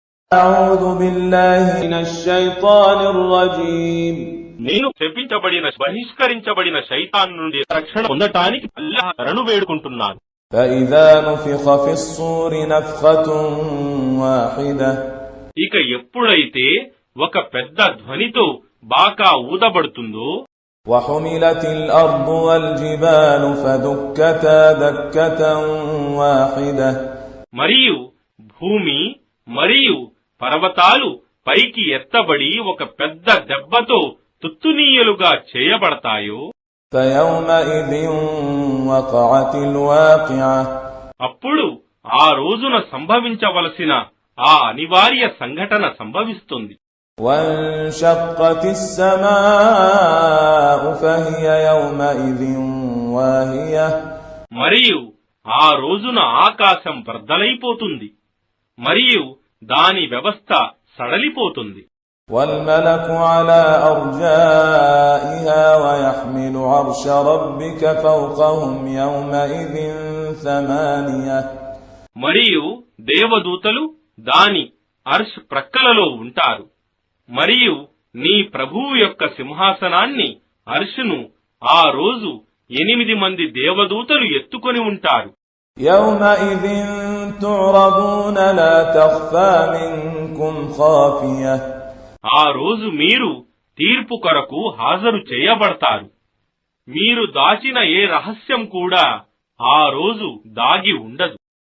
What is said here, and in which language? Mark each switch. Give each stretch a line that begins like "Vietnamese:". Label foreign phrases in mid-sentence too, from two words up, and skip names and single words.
Arabic: أعوذ بالله من الشيطان الرجيم
Telugu: నేను శపించబడిన బహిష్కరించబడిన శైతాన్ నుండి రక్షణ పొందటానికి అల్లాహ్ శరణు వేడుకుంటున్నాను.
Arabic: فإذا نفخ في الصور نفخة واحدة
Telugu: ఇక ఎప్పుడైతే ఒక పెద్ద ధ్వనితో బాకా ఊదబడుతుందో
Arabic: وحملت الأرض والجبال فدكتا دكة واحدة
Telugu: మరియు భూమి మరియు పర్వతాలు పైకి ఎత్తబడి ఒక పెద్ద దెబ్బతో తుత్తునీయలుగా చేయబడతాయో
Arabic: فيومئذ وقعت الواقعة
Telugu: అప్పుడు ఆ రోజున సంభవించవలసిన ఆ అనివార్య సంఘటన సంభవిస్తుంది.
Arabic: وانشقت السماء فهي يومئذ واهية
Telugu: మరియు ఆ రోజున ఆకాశం బద్దలైపోతుంది మరియు దాని వ్యవస్థ సడలిపోతుంది.
Arabic: والملك على أرجائها ويحمل عرش ربك فوقهم يومئذ ثمانية
Telugu: మరియు దేవదూతలు దాని అర్ష్ ప్రక్కలలో ఉంటారు మరియు నీ ప్రభువు యొక్క సింహాసనాన్ని అర్షును ఆ రోజు 8 మంది దేవదూతలు ఎత్తుకొని ఉంటారు.
Arabic: يومئذ تعرضون لا تخفى منكم خافية
Telugu: ఆ రోజు మీరు తీర్పు కొరకు హాజరు చేయబడతారు. మీరు దాచిన ఏ రహస్యం కూడా ఆ రోజు దాగి ఉండదు.